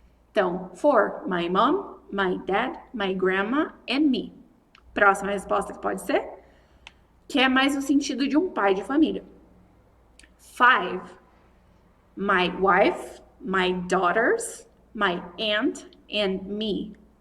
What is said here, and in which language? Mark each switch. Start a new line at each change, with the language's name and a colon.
Portuguese: Então,
English: for my mom, my dad, my grandma and me.
Portuguese: Próxima resposta que pode ser, que é mais no sentido de um pai de família. 5.
English: My wife, my daughters, my aunt and me.